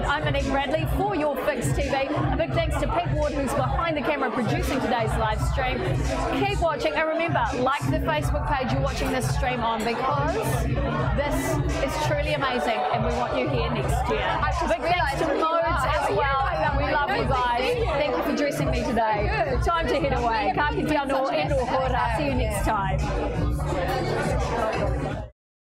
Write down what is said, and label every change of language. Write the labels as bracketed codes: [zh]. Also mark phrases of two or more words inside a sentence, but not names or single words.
[en] I'm Monique Bradley for YourFixTV. A big thanks to Pete Ward, who's behind the camera producing today's live stream. Keep watching, and remember, like the Facebook page you're watching this stream on, because this is truly amazing and we want you here next year. Big thanks to Modes as well. We love you guys. Thank you for dressing me today. Time to head away. [mi] Ka kite anō e nō hora. [en] See you next time.